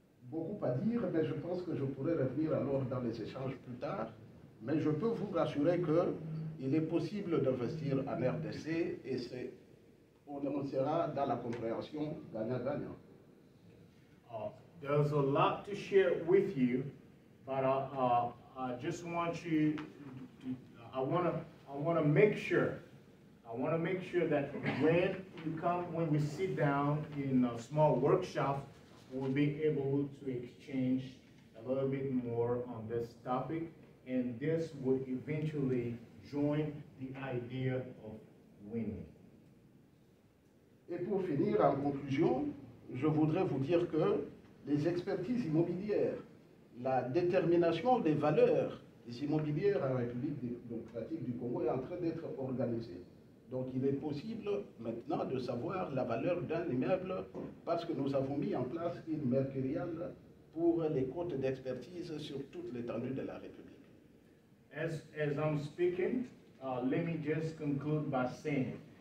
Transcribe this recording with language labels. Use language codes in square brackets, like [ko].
[fr] Beaucoup à dire, mais je pense que je pourrais revenir alors dans les échanges plus tard. Mais je peux vous rassurer qu'il est possible d'investir en RDC et on sera dans la compréhension gagnant-gagnant. [en] There's a lot to share with you, but I just want you to, I want to make sure that when we sit down in a small workshop, we'll be able to exchange a little bit more on this topic, and this would eventually join the idea of winning. [fr] Et pour finir, en conclusion, je voudrais vous dire que les expertises immobilières, la détermination des valeurs des immobilières en République démocratique du Congo est en train d'être organisée. Donc il est possible maintenant de savoir la valeur d'un immeuble parce que nous avons mis en place une mercuriale pour les cotes d'expertise sur toute l'étendue de la République. [en] As I'm speaking, let me just conclude by saying